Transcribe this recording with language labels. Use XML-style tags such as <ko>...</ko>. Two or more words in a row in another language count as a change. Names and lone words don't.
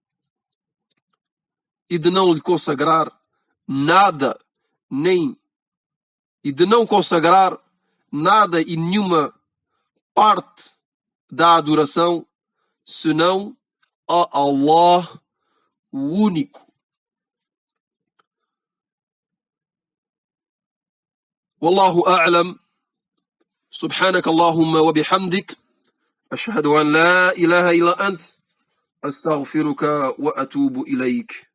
<pt>e de não lhe consagrar nada, e de não consagrar nada e nenhuma parte da adoração senão a Allah, o único.</pt> <ar>والله أعلم. سبحانك اللهم وبحمدك أشهد أن لا إله إلا أنت. أستغفرك وأتوب إليك.</ar>